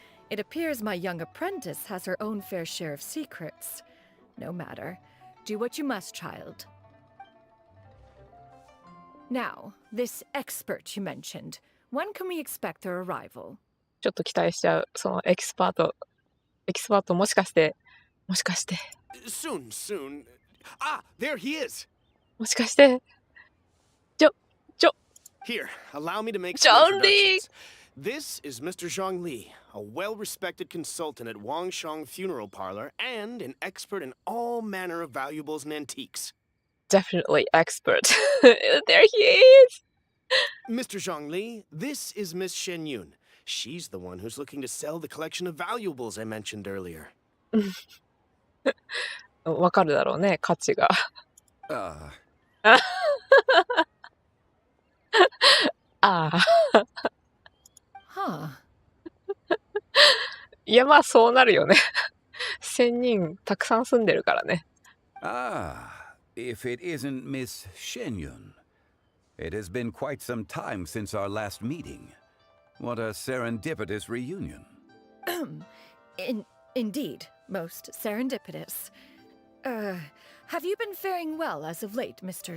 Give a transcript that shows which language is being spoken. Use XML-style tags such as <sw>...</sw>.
<en>It appears my young apprentice has her own fair share of secrets. No matter. Do what you must, child. Now, this expert you mentioned. When can we expect their arrival?</en> <ja>ちょっと期待しちゃう。そのエキスパートもしかして。</ja> <en>Soon. Ah, there he is.</en> <ja>もしかして。</ja> <en>Here, allow me to make some Zhang Li! introductions. This is Mr. Zhang Li, a well-respected consultant at Wangshang Funeral Parlor and an expert in all manner of valuables and antiques. Definitely expert. There he is! Mr. Zhang Li, this is Miss Xianyun. She's the one who's looking to sell the collection of valuables I mentioned earlier.</en> <ja>わかるだろうね、価値が。ああ。</ja> <en>Huh.</en> <ja>いや、まあそうなるよね。1000人たくさん住んでるからね。</ja> <en>Ah, if it isn't Miss Xianyun. It has been quite some time since our last meeting. What a serendipitous reunion. Indeed, most serendipitous. Have you been faring well as of late, Mr.</en>